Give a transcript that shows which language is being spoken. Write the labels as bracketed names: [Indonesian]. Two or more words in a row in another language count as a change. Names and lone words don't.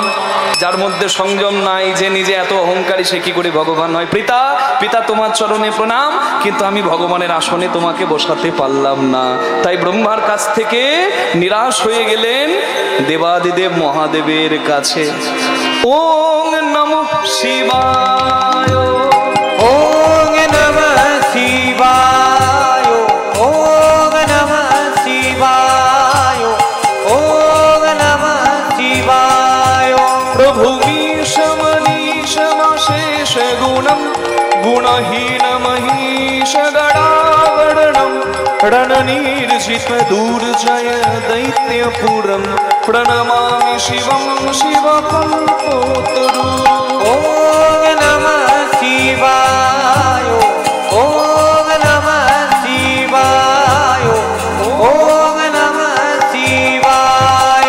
[Bangla] যার মধ্যে সংযম নাই, যে নিজে এত অহংকারী, সে কি করে ভগবান হয়? পিতা, পিতা তোমার চরণে প্রণাম, কিন্তু আমি ভগবানের আসনে তোমাকে বসাতে পারলাম না। তাই ব্রহ্মার কাছ থেকে নিরাশ হয়ে গেলেন দেবাদিদেব মহাদেবের কাছে। [Sanskrit] ওং নমঃ শিবায়, ওং নমঃ শিবায়, ওং নমঃ শিবায়, ওং নমঃ শিবায়। প্রভু মনীষমশেষ গুণম গুণহীন মহিষ গণাগণম रणनीर्जित दूर्जय दैत्यपुरं प्रणमामि शिवं शिवकल्पोतरु। ओम नमः शिवाय, ओम नमः शिवाय, ओम नमः शिवाय।